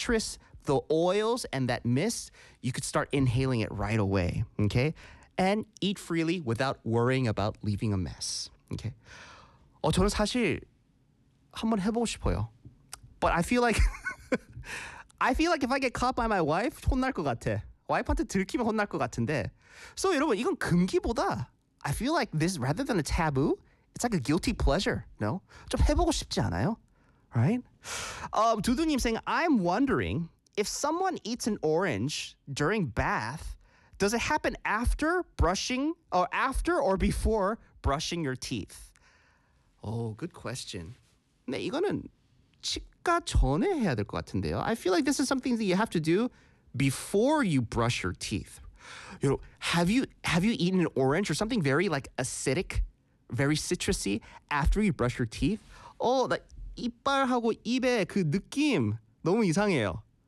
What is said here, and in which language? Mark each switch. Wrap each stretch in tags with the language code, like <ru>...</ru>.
<en>citrus, the oils, and that mist, you could start inhaling it right away, okay? And eat freely without worrying about leaving a mess, okay?</en> <ko>저는 사실 한번 해보고 싶어요.</ko> <en>But I feel like, if I get caught by my wife,</en> <ko>혼날 것 같아. 와이프한테 들키면 혼날 것 같은데.</ko> <en>So 여러분,</en> <ko>이건 금기보다,</ko> <en>I feel like this, rather than a taboo, it's like a guilty pleasure, no?</en> <ko>좀 해보고 싶지 않아요?</ko> <en>Right? 두두님 saying, I'm wondering, if someone eats an orange during bath, does it happen after brushing, or after or before brushing your teeth? Oh, good question.</en> <ko>네, 이거는 치과 전에 해야 될 것 같은데요.</ko> <en>I feel like this is something that you have to do before you brush your teeth. You know, have you eaten an orange or something very like acidic, very citrusy after you brush your teeth?</en> <ko>Oh, 이빨하고 입에 그 느낌 너무 이상해요.</ko>